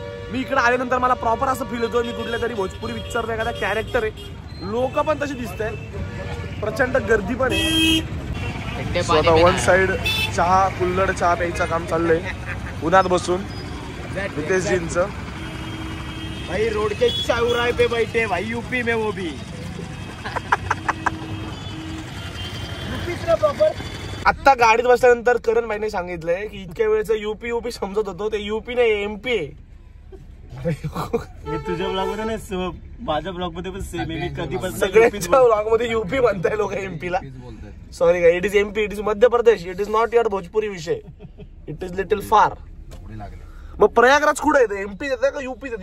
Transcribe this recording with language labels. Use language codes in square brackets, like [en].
[mr] मी इकडे आल्यानंतर मला प्रॉपर असं फील होतं मी कुठल्या तरी भोजपुरी पिक्चरचा एखादा कॅरेक्टर आहे. लोक पण तशी दिसत आहेत, प्रचंड गर्दी पण आहे. स्वतः वन साइड चहा, कुल्हड चहा प्यायचं काम चाललंय उन्हात बसून रितेशजींचं. [hi] भाई रोड के चौराहे पे बैठे भाई, यूपी में वो भी. [mr] आता गाडीत बसल्यानंतर करण भाईने सांगितलंय की इतक्या वेळेचं यूपी समजत होतो, ते यूपी नाही MP आहे. हे तुझ्या ब्लॉग मध्ये नाही, माझ्या ब्लॉग मध्ये पण सेम आहे. मी कधी पण सगळ्यांच्या ब्लॉग मध्ये यूपी म्हणताय लोक MP ला. सॉरी का, [en] It is MP, it is Madhya Pradesh, it is not your Bhojpuri विषय, it is little far. [mr] मग प्रयागराज कुठे येतं? MP येतं का यूपी येतं?